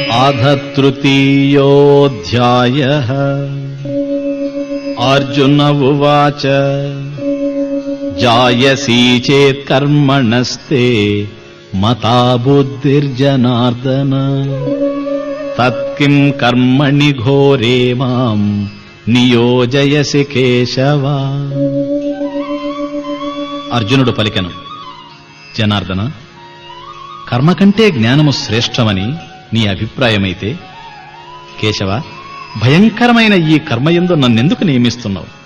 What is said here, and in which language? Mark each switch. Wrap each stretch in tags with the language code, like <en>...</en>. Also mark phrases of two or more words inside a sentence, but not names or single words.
<sa>अथ तृतीयोऽध्यायः। अर्जुन उवाच जायसी चेत् कर्मणस्ते मता बुद्धिर्जनार्दन तत्किं कर्मणि घोरे मां నియోజయసి కేశవ.</sa> <te>అర్జునుడు పలికెను, జనార్దన, కర్మ కంటే జ్ఞానము శ్రేష్టమని నీ అభిప్రాయమైతే, కేశవ, భయంకరమైన ఈ కర్మయందు నన్నెందుకు నియమిస్తున్నావు?</te>